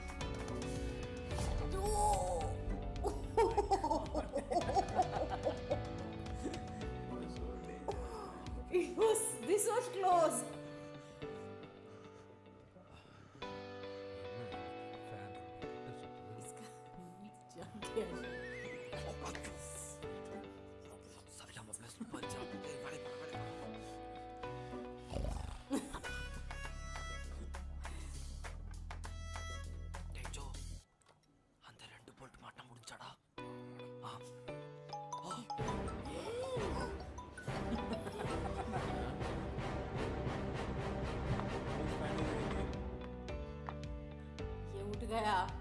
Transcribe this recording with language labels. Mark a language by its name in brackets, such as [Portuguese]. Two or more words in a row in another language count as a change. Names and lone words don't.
[English] This was close. [Hindi] इसका जम गया. [Tamil] அந்த 2 போல்ட் மாட்ட முடிஞ்சாடா? [Hindi] ये उठ गया.